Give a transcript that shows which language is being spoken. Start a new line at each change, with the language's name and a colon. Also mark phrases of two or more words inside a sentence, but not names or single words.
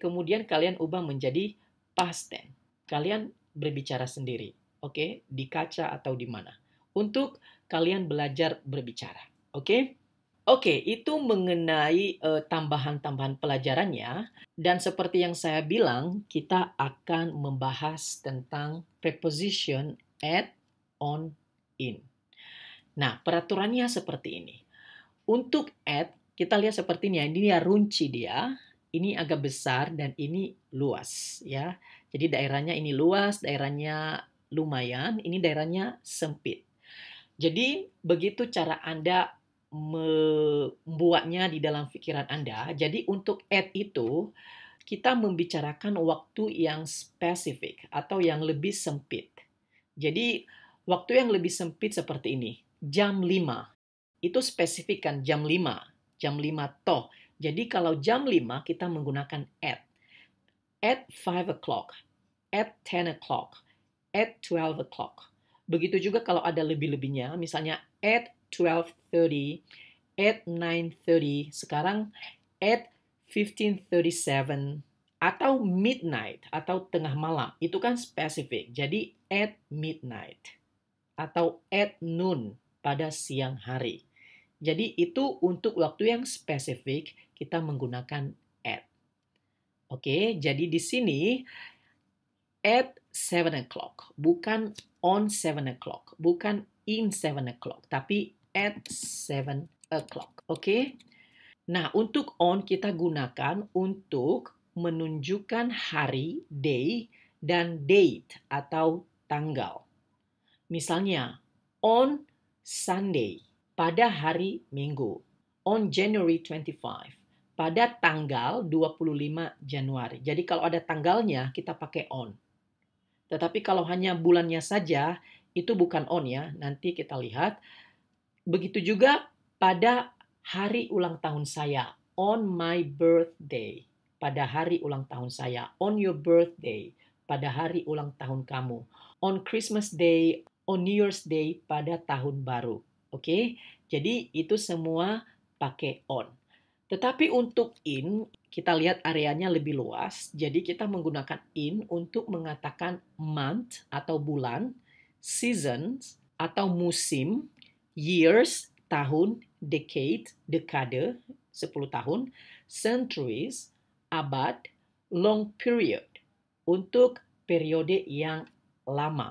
Indonesian: Kemudian kalian ubah menjadi
English: past tense.
Indonesian: Kalian berbicara sendiri, oke, di kaca atau di mana. Untuk kalian belajar berbicara, oke. Oke, itu mengenai tambahan-tambahan pelajarannya. Dan seperti yang saya bilang, kita akan membahas tentang
English: preposition at, on, in.
Indonesian: Nah, peraturannya seperti ini. Untuk at, kita lihat seperti ini ya. Ini ya runci dia. Ini agak besar dan ini luas ya. Jadi daerahnya ini luas, daerahnya lumayan, ini daerahnya sempit. Jadi begitu cara Anda membuatnya di dalam pikiran Anda. Jadi untuk at itu, kita membicarakan waktu yang spesifik atau yang lebih sempit. Jadi waktu yang lebih sempit seperti ini. Jam 5. Itu spesifik kan, jam 5. Jam 5 toh. Jadi kalau jam 5 kita menggunakan at.
English: At 5 o'clock. At 10 o'clock. At 12 o'clock.
Indonesian: Begitu juga kalau ada lebih-lebihnya. Misalnya
English: at 12:30, at 9:30,
Indonesian: sekarang
English: at 15:37,
Indonesian: atau midnight, atau tengah malam. Itu kan spesifik. Jadi
English: at midnight
Indonesian: atau
English: at noon,
Indonesian: pada siang hari. Jadi itu untuk waktu yang spesifik kita menggunakan at. Oke, jadi di sini
English: at 7 o'clock,
Indonesian: bukan
English: on 7 o'clock,
Indonesian: bukan
English: in 7 o'clock,
Indonesian: tapi
English: at 7 o'clock.
Indonesian: Oke? Nah, untuk on kita gunakan untuk menunjukkan hari, day, dan date atau tanggal. Misalnya,
English: on Sunday,
Indonesian: pada hari Minggu. On January 25, pada tanggal 25 Januari. Jadi kalau ada tanggalnya, kita pakai on. Tetapi kalau hanya bulannya saja, itu bukan on ya. Nanti kita lihat. Begitu juga pada hari ulang tahun saya.
English: On my birthday.
Indonesian: Pada hari ulang tahun saya.
English: On your birthday.
Indonesian: Pada hari ulang tahun kamu.
English: On Christmas Day. On New Year's Day.
Indonesian: Pada tahun baru. Oke? Jadi itu semua pakai on. Tetapi untuk in, kita lihat areanya lebih luas. Jadi kita menggunakan in untuk mengatakan month atau bulan, seasons atau musim, years, tahun, decade, dekade, 10 tahun, centuries, abad,
English: long period,
Indonesian: untuk periode yang lama.